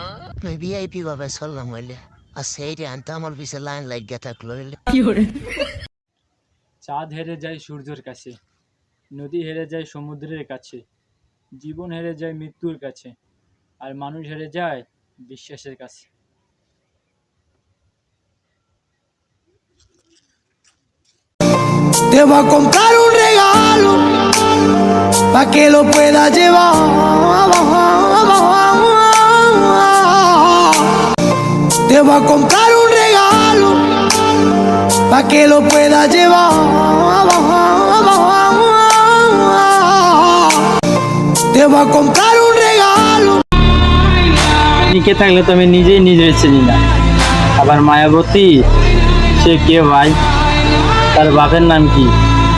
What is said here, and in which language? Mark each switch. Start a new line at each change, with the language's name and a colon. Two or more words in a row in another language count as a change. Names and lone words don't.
Bangla: আমি ভিআইপি ভাবে চললাম হইলে, আর সেইটা আনতে আমার পিছিয়ে লাইন লাগিয়ে থাকলো হইলে। চাঁদ হেরে যায় সূর্যের কাছে, নদী হেরে যায় সমুদ্রের কাছে, জীবন হেরে যায় মৃত্যুর কাছে, আর মানুষ হেরে যায় বিশ্বাসের কাছে।
Spanish: Te voy a comprar un regalo pa' que lo puedas llevar. Te voy a comprar un regalo pa' que lo puedas llevar. Te voy a comprar un regalo.
Bangla: টিকে থাকলে তো আমি নিজেই নিজের চিনি না। আবার মায়াবতী সে কে ভাই, তার বাপের নাম কি?